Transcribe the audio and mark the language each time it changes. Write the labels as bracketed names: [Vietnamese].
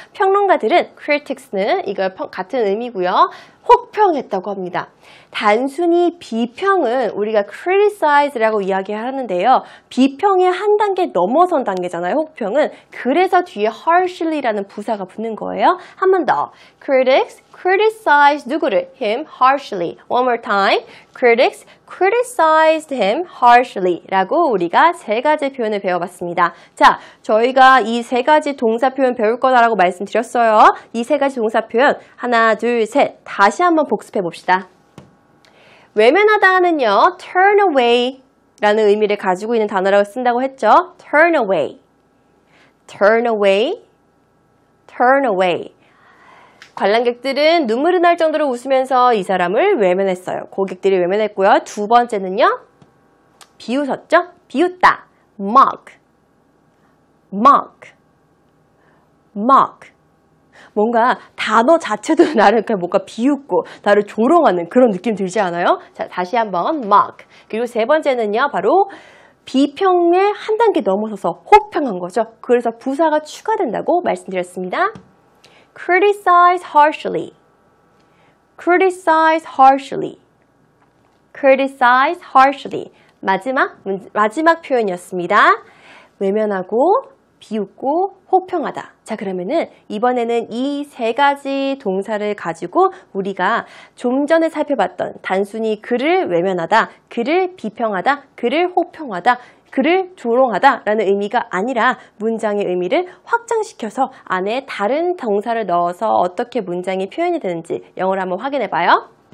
[Korean] 평론가들은 critics는 이걸 같은 의미고요. 혹평했다고 합니다. 단순히 비평은 우리가 criticize라고 이야기하는데요. 비평의 한 단계 넘어선 단계잖아요. 혹평은. 그래서 뒤에 harshly라는 부사가 붙는 거예요. 한 번 더. [English] Critics criticize [Korean] 누구를? [English] him harshly. One more time. Critics criticized him harshly [Korean] 라고 우리가 세 가지 표현을 배워봤습니다. 자, 저희가 이 세 가지 동사 표현 배울 거다라고 말씀드렸어요. 이 세 가지 동사 표현 하나, 둘, 셋 다시 한번 복습해 봅시다. 외면하다는요, turn away 라는 의미를 가지고 있는 단어라고 쓴다고 했죠. [English] turn away, turn away, turn away. [Korean] 관람객들은 눈물이 날 정도로 웃으면서 이 사람을 외면했어요. 고객들이 외면했고요. 두 번째는요, 비웃었죠? [English] 비웃다, mock, mock, mock. [Korean] 뭔가 단어 자체도 나를 그냥 뭔가 비웃고 나를 조롱하는 그런 느낌 들지 않아요? 자, 다시 한번 mock. 그리고 세 번째는요, 바로 비평의 한 단계 넘어서서 혹평한 거죠. 그래서 부사가 추가된다고 말씀드렸습니다. [English] criticize harshly, criticize harshly, criticize harshly. [Korean] 마지막 표현이었습니다. 외면하고 비웃고 혹평하다. 자, 그러면은 이번에는 이 세 가지 동사를 가지고 우리가 좀 전에 살펴봤던 단순히 그를 외면하다, 그를 비평하다, 그를 혹평하다, 그를 조롱하다 라는 의미가 아니라 문장의 의미를 확장시켜서 안에 다른 동사를 넣어서 어떻게 문장이 표현이 되는지 영어로 한번 확인해 봐요.